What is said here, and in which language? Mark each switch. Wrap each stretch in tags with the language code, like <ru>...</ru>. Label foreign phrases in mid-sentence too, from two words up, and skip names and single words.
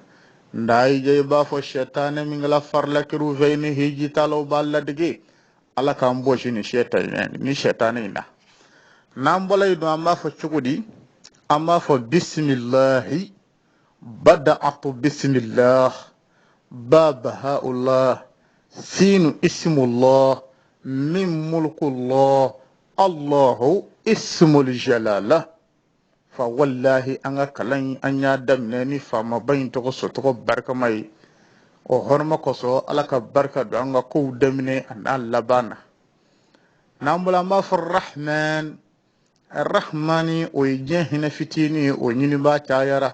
<bm>Nda i b'a fɔ sɛtanɛ min kɛla farilakɛriw fɛ ni hiji talaw b'a ladege, Ala k'an bɔsi ni sɛtanɛ in na. N'an bɔla yen don an b'a fɔ cogo di? An b'a fɔ bisimilahi,</bm> <ar>بدأت بسم الله, با بهاء الله، سين اسم الله، ميم ملك الله، الله اسم الجلالة.</ar> <bm>Fa wallahi an ka kalan an y'a daminɛ ni faamaba in tɔgɔ sɔtɔgɔ barikama ye. O hɔrɔma kosɔn Ala ka barika don an ka kow daminɛ a n'a laban na. N'an bɔla an b'a fɔ rahman, rahmani o ye diɲɛ hinɛ fitinin ye, o ɲinibaa cayara.</bm>